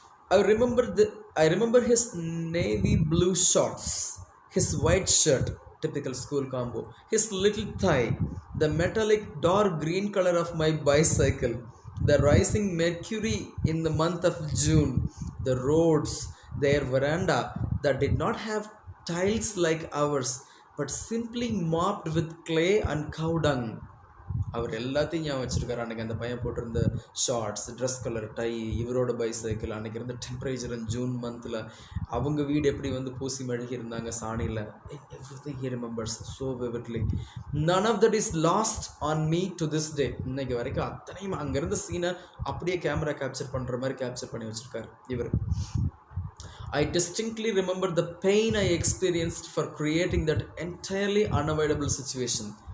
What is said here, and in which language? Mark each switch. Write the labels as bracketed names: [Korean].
[English] I remember his navy blue shorts, his white shirt, typical school combo, his little thigh, the metallic dark green color of my bicycle, the rising mercury in the month of June, the roads, their veranda that did not have tiles like ours but simply mopped with clay and cow dung. [Tamil] அவர் எல்லாத்தையும் ஞாபகம் வச்சுருக்காரு. அன்றைக்கி அந்த பையன் போட்டிருந்த shorts, dress colour, tie, இவரோட bicycle, அன்றைக்கி இருந்த டெம்பரேச்சர் ஜூன் மந்தில் அவங்க வீடு எப்படி வந்து பூசி மழுகி இருந்தாங்க சாணியில். [English] Everything he remembers so vividly. None of that is lost on me to this day. [Tamil] இன்னைக்கு வரைக்கும் அத்தனையும் அங்கேருந்த சீனை அப்படியே கேமரா கேப்சர் பண்ணுற மாதிரி கேப்சர் பண்ணி வச்சுருக்காரு இவர். [English] I distinctly remember the pain I experienced for creating that entirely unavoidable situation.